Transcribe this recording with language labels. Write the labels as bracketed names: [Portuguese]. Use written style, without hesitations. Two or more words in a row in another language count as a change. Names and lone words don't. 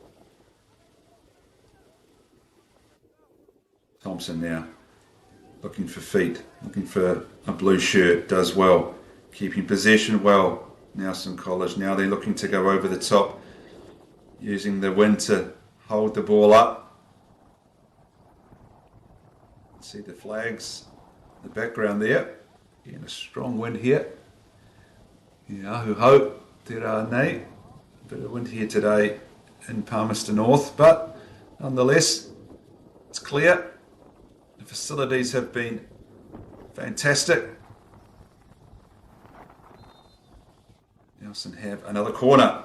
[English] Thompson now, looking for feet, looking for a blue shirt, does well, keeping possession well. Nelson College, now they're looking to go over the top, using the wind to hold the ball up. See the flags in the background there. Again, a strong wind here. [Māori] Ahu ho, te rā nei. [English] A bit of wind here today in Palmerston North, but nonetheless, it's clear. The facilities have been fantastic. Nelson have another corner.